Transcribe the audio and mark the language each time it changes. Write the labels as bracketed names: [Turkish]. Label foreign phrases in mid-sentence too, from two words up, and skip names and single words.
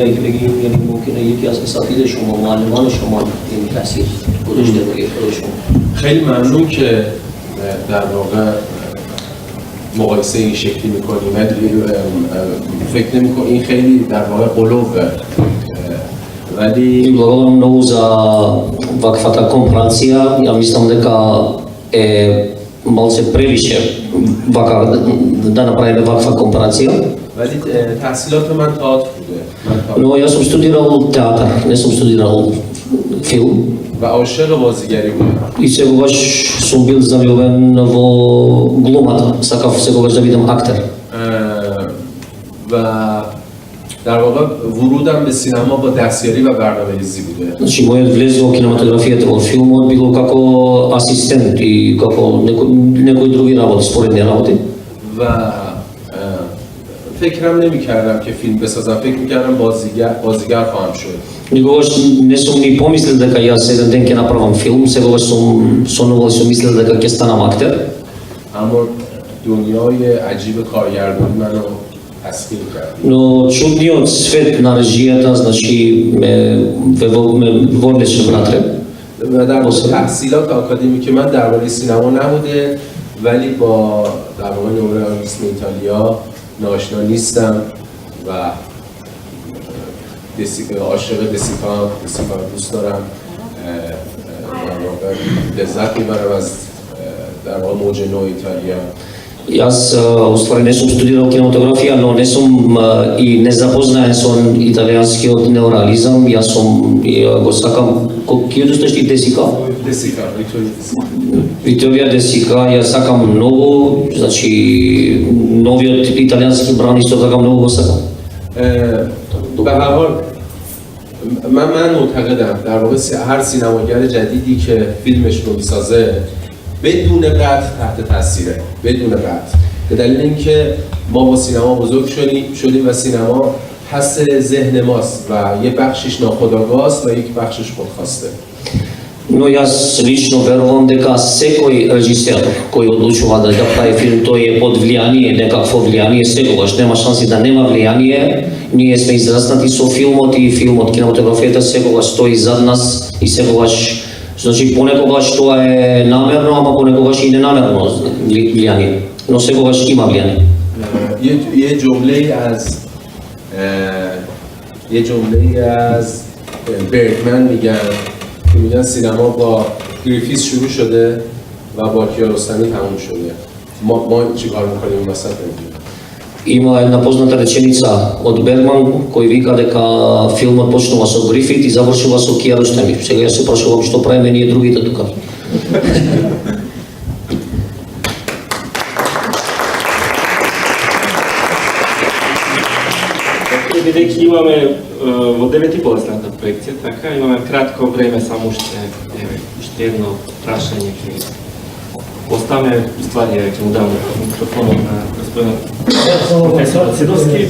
[Persian] خیلی ممنون که در واقع مقایسه این شکلی میکنیم. فکر نمی‌کنم این خیلی در واقع قلوبه. ولی [Macedonian] благодарам многу за ваквата компарација. Ја мислам дека е малце превише да направиме ваква компарација. [Persian] ولی تحصیلات من تئاتر بوده. [Macedonian] Но јас сум студирал театар, не сум студирал филм. [Persian] و عاشق بازیگری بودم. [Macedonian] И сегогаш сум бил залюбен во глумата, сакав сегогаш да бидам актер. [Persian] و در واقع ورودم به سینما با دستیاری و برنامه‌ریزی بوده. [Macedonian] Значи мојот влез во кинематографијата во филмот било како асистент и како некои други работи, споредни работи. [Persian] و فکرم نمی‌کردم که فیلم بسازم. فکر می‌کردم بازیگر خواهم شد. [Macedonian] Никогаш не сум ни помислил дека јас еден ден ќе направам филм, сегогаш сум сонувал и сум мислел дека ќе станам актер. [Persian] اما دنیای عجیب کارگردانی منو تسخیر کرد. [Macedonian] Но чудниот свет на режијата, значи ме ворнеше внатре. [Persian] و در واقع تحصیلات آکادمیک من درباره سینما نبوده، ولی با در واقع نئوریالیسم ایتالیا ناشنا نیستم و عاشق دسیکا دوست دارم. در واقع لذت میبرم از در واقع موج نو ایتالیا. [Macedonian] Јас уствари не сум студирал кинематографија, но не сум и не запознаен со италијанскиот неореализам. Јас сум го сакам кој досташти Десика. Десика, Виторија Десика, ја сакам многу, значи новиот италијански бран исто така многу го сакам. [Persian] به هر حال من معتقدم در واقع هر سینماگر جدیدی که فیلمش رو میسازه بدون قطع تحت تاثیره، بدون قطع. به دلیل اینکه ما با سینما بزرگ شدیم و سینما حس ذهن ماست و یه بخشش ناخودآگاه است و یک بخشش خودخواسته. [Macedonian] Но јас лично верувам дека секој режисер кој одлучува да прави филм, тој е под влијание, некакво влијание, секогаш нема шанси да нема влијание. Ние сме израснати со филмот и филмот, кинематографијата секогаш стои зад нас и секогаш, значи понекогаш тоа е намерно, ама понекогаш и ненамерно влијание, но секогаш има влијание. [Persian] یه جمله از برگمن که میگن سینما با گریفیس شروع شده و با کیارستمی تموم شده. ما چی کار میکنیم وسط نمیدونیم. [Macedonian] Има една позната реченица од Бергман кој вика дека филмот почнува со Грифит и завршува со Киаростами. Сега јас се прашувам што правиме ние другите тука. Бидејќи имаме во 9:30 следната проекција, така имаме кратко време, само уште едно прашање ќе поставаме, ствари ќе му дам микрофонот на господинот професор Седовски.